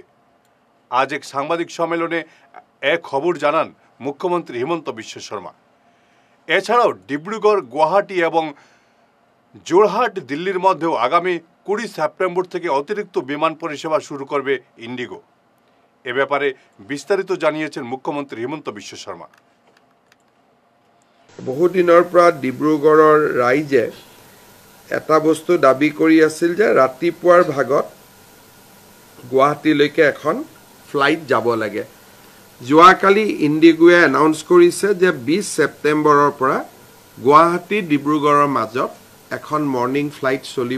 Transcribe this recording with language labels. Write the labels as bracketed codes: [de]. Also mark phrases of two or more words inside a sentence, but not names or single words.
[bn] আজ এক সাংবাদিক সম্মেলনে এক খবর জানান মুখ্যমন্ত্রী হিমন্ত বিশ্ব শর্মা। এছাড়াও ডিব্রুগড়, গুয়াহাটি এবং জোরহাট, দিল্লির মধ্যেও আগামী 20 সেপ্টেম্বর থেকে অতিরিক্ত বিমান পরিষেবা শুরু করবে ইন্ডিগো। এ ব্যাপারে বিস্তারিত জানিয়েছেন মুখ্যমন্ত্রী হিমন্ত বিশ্ব শর্মা। [as] বহুদিনৰ পৰা ডিব্ৰুগড়ৰ ৰাইজে এটা বস্তু দাবী কৰি আছিল যে ৰাতিপুৱাৰ ভাগত গুৱাহাটীলৈকে এখন ফ্লাইট যাব লাগে। যোৱাকালি ইণ্ডিগোৱে এনাউন্স কৰিছে যে 20 ছেপ্টেম্বৰৰ পৰা গুৱাহাটী ডিব্ৰুগড়ৰ মাজত এখন [en] morning flight [as] চলিব।